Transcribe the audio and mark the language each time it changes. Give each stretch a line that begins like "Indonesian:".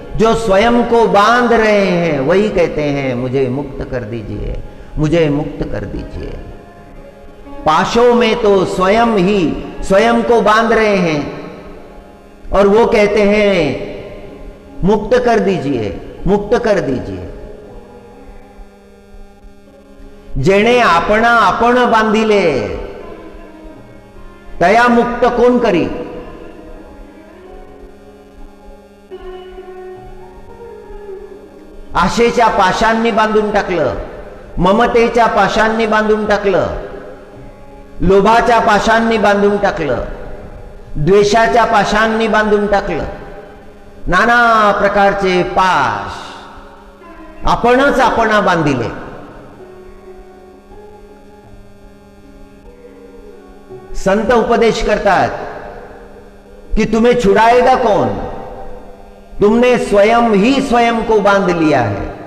Hindi: जो स्वयं को बांध रहे हैं वही कहते हैं मुझे मुक्त कर दीजिए, मुझे मुक्त कर दीजिए। पाशों में तो स्वयं ही स्वयं को बांध रहे हैं और वो कहते हैं मुक्त कर दीजिए, मुक्त कर दीजिए।
Marathi: जेणे आपणा आपण बांधिले तया मुक्त कोण करी। आशेच्या पाशांनी बांधून टाकलं, ममतेच्या पाशांनी बांधून टाकलं, लोभाच्या पाशांनी बांधून टाकलं, द्वेषाच्या पाशांनी बांधून टाकलं, नाना प्रकारचे पाश आपणच आपणा बांधिले। संत उपदेश करतात
Hindi: कि तुम्हें छुड़ाएगा कौन, तुमने स्वयं ही स्वयं को बांध लिया है।